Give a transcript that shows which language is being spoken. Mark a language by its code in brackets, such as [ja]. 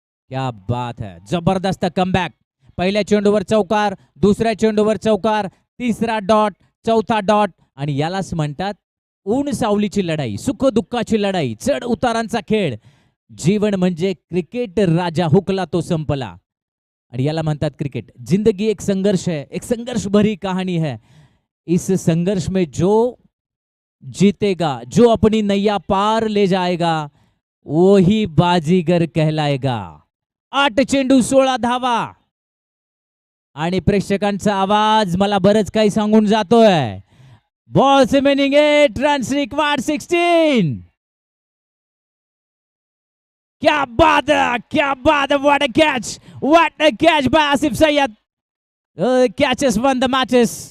[hi] क्या बात है, जबरदस्त कमबॅक. [mr] पहिल्या चेंडूवर चौकार, दुसऱ्या चेंडूवर चौकार, तिसरा डॉट, चौथा डॉट. आणि यालाच म्हणतात ऊन सावलीची लढाई, सुख दुःखाची लढाई, चढ उतारांचा खेळ. जीवन म्हणजे क्रिकेट राजा हुकला तो संपला. आणि याला म्हणतात क्रिकेट. [hi] जिंदगी एक संघर्ष है, एक संघर्ष भरी कहानी है. इस संघर्ष में जो जीतेगा, जो अपनी नैया पार ले जाएगा, वो ही बाजीगर कहलाएगा. [mr] 8 चेंडू 16 धावा. आणि प्रेक्षकांचा आवाज मला बरंच काही सांगून जातोय. [en] Ball remaining 8 runs required 16. [hi] क्या बात है, क्या बात है. [en] What a catch by Asif Sayyed. Catches won the matches.